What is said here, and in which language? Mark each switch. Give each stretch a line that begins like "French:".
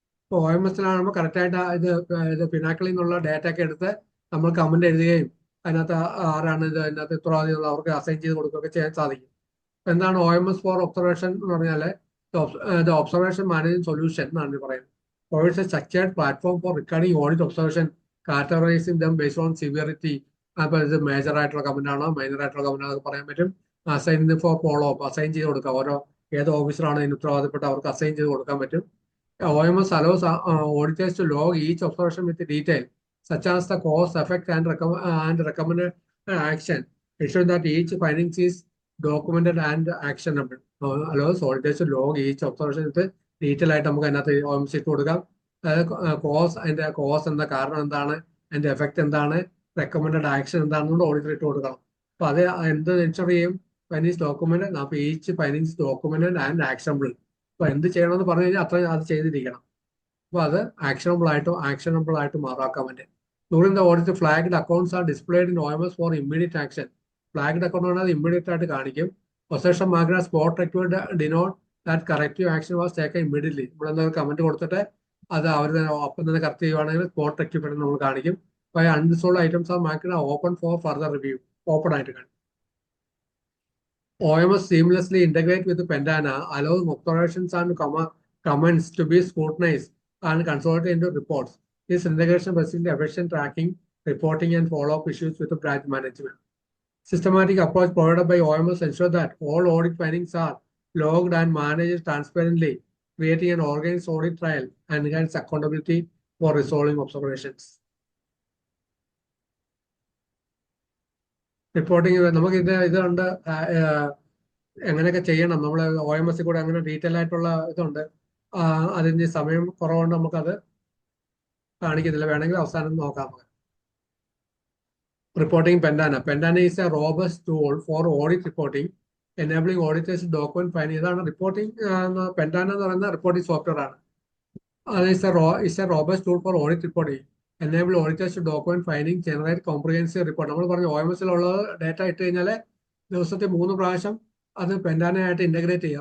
Malayalam: ഇപ്പോൾ OMS-ലാകുമ്പോൾ കറക്റ്റായിട്ട് ഇത് പിനാക്കിളിൽ നിന്നുള്ള ഡാറ്റ ഒക്കെ എടുത്ത് നമ്മൾ കമന്റ് എഴുതുകയും അതിനകത്ത് ആരാണ് ഇത് അതിനകത്ത് ഉത്തരവാദികൾ അവർക്ക് അസൈൻ ചെയ്ത് കൊടുക്കുകയൊക്കെ ചെയ്യാൻ സാധിക്കും. എന്താണ് OMS ഫോർ ഒബ്സർവേഷൻ എന്ന് പറഞ്ഞാൽ
English: the observation management solution
Malayalam: എന്നാണ് പറയുന്നത്.
English: Provides a structured platform for recording audit observation, categorizing them based on severity.
Malayalam: അപ്പോൾ ഇത് മേജർ ആയിട്ടുള്ള കമന്റ് ആണോ മൈനർ ആയിട്ടുള്ള കമന്റ് ആണോ പറയാൻ പറ്റും. Assign four follow up assign ചെയ്ത് കൊടുക്കാം. ഓരോ ഏത് ഓഫീസറാണ് ഇതിന് ഉത്തരവാദിപ്പെട്ട അവർക്ക് അസൈൻ ചെയ്ത് കൊടുക്കാൻ പറ്റും.
English: OMS allows auditors to log each observation with detail, such as the cause, effect, and recommended action, ensuring that each findings is documented and actionable. Allows auditors to log each observation with detail
Malayalam: ആയിട്ട് നമുക്ക് അതിനകത്ത് OMS ഇട്ട് കൊടുക്കാം. അതായത് cos, അതിന്റെ cos എന്താ, കാരണം എന്താണ്, അതിന്റെ എഫക്ട് എന്താണ്, റെക്കമെൻഡഡ് ആക്ഷൻ എന്താണെന്നുകൊണ്ട് ഓഡിറ്റർ ഇട്ട് കൊടുക്കണം. അപ്പൊ അത് എന്ത് എൻഷർ ചെയ്യും? Finance document. അപ്പൊ each finance document and actionable. അപ്പൊ എന്ത് ചെയ്യണമെന്ന് പറഞ്ഞു കഴിഞ്ഞാൽ അത്ര അത് ചെയ്തിരിക്കണം. അപ്പൊ അത് ആക്ഷനബിൾ ആയിട്ട് മാറാക്കാൻ പറ്റും.
English: During the audit, flagged accounts are displayed in OMS for immediate action.
Malayalam: Flagged account ആണ് അത് ഇമ്മീഡിയറ്റ് ആയിട്ട് കാണിക്കും.
English: Possession marked as spot required denote that corrective action was taken immediately.
Malayalam: നമ്മൾ എന്തായാലും കമന്റ് കൊടുത്തിട്ട് അത് അവർ ഒപ്പം തന്നെ കറക്റ്റ് ചെയ്യുവാണെങ്കിൽ സ്പോട്ട് റെക്ടിഫൈഡ് നമ്മൾ കാണിക്കും. അപ്പോൾ
English: Unresolved items are marked open for further review.
Malayalam: Open ആയിട്ട് കാണിക്കും.
English: OMS seamlessly integrate with Pendana, allowing observations and comments to be scrutinized and consolidated into reports. This integration facilitates efficient tracking, reporting, and follow-up issues with the branch management. Systematic approach provided by OMS ensures that all audit findings are logged and managed transparently, creating an organized audit trail and enhance accountability for resolving observations.
Malayalam: Reporting നമുക്ക് ഇതുണ്ട്, എങ്ങനെയൊക്കെ ചെയ്യണം നമ്മൾ OMS കൂടെ അങ്ങനെ detail ആയിട്ടുള്ള ഇതുണ്ട്. അതിന് സമയം കുറവുകൊണ്ട് നമുക്കത് കാണിക്കുന്നില്ല. വേണമെങ്കിൽ അവസാനം നോക്കാം.
English: reporting Pendana. Pendana is a robust tool for audit reporting, enabling auditors to document finding.
Malayalam: ഇതാണ് റിപ്പോർട്ടിംഗ് പെൻഡാന എന്ന് പറയുന്ന റിപ്പോർട്ടിംഗ് സോഫ്റ്റ്വെയർ ആണ്. അത്
English: is a robust tool for audit reporting. Enable auditors to document finding, generate comprehensive report.
Malayalam: നമ്മൾ പറഞ്ഞു OMS-ലുള്ള data ഇട്ട് കഴിഞ്ഞാൽ ദിവസത്തെ 3 പ്രാവശ്യം അത് പെൻഡാനയായിട്ട് ഇന്റഗ്രേറ്റ് ചെയ്യും.